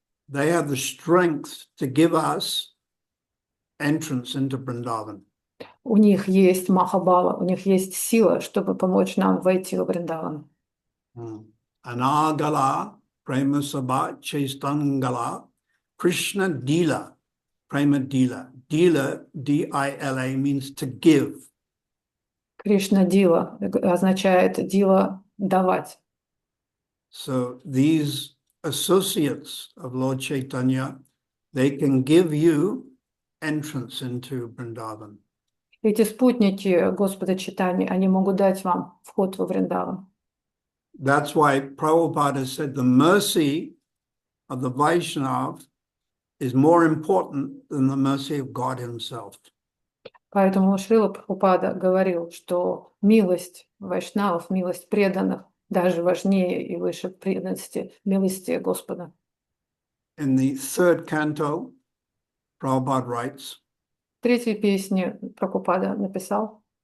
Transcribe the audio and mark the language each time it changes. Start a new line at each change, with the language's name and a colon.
English: They have the strength to give us entrance into Vrindavan.
Russian: У них есть Махабала, у них есть сила, чтобы помочь нам войти в Вриндаван. Anagala, Prema Sabha, Chaitangala, Krishna Dila, Prema Dila.
English: Dila, D-I-L-A, means to give.
Russian: Кришна Дила означает Дила давать.
English: So these associates of Lord Chaitanya, they can give you entrance into Vrindavan.
Russian: Эти спутники Господа читания, они могут дать вам вход во Вриндаван.
English: That's why Prabhupada said the mercy of the Vaishnava is more important than the mercy of God himself.
Russian: Поэтому Шрила Прабхупада говорил, что милость вайшнавов, милость преданных даже важнее и выше преданности, милости Господа.
English: In the third canto, Prabhupada writes,
Russian: В третьей песне Прабхупада написал: